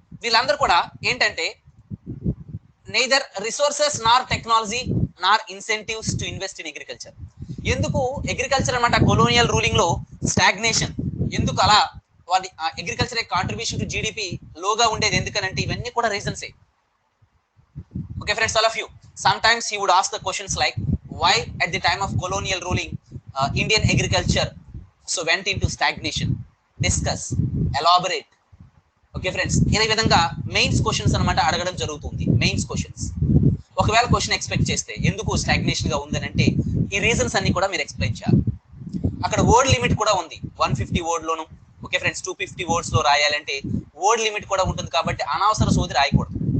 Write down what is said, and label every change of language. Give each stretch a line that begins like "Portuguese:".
Telugu: వీళ్ళందరూ కూడా ఏంటంటే
English: Neither resources nor technology nor incentives to invest in agriculture.
Telugu: ఎందుకు అగ్రికల్చర్ అనమాట కొలోనియల్ రూలింగ్ లో స్టాగ్నేషన్, ఎందుకు అలా వాడి అగ్రికల్చర్ కాంట్రిబ్యూషన్ టు జీడిపి లోగా ఉండేది ఎందుకనంటే ఇవన్నీ కూడా రీజన్సే.
English: Okay friends, all of you, sometimes he would ask the questions like why at the time of colonial ruling Indian agriculture so went into stagnation. Discuss, elaborate. Okay friends,
Telugu: ఈ విధంగా mains questions అన్నమాట అడగడం జరుగుతుంది. Mains questions ఒకవేళ question expect చేస్తే ఎందుకు stagnation గా ఉందని అంటే ఈ రీజన్స్ అన్ని కూడా మీరు ఎక్స్ప్లెయిన్ చేయాలి. అక్కడ వర్డ్ లిమిట్ కూడా ఉంది, 150 word లోను. ఓకే ఫ్రెండ్స్, 250 words లో రాయాలంటే వర్డ్ లిమిట్ కూడా ఉంటుంది కాబట్టి అనవసర సోది రాయకూడదు.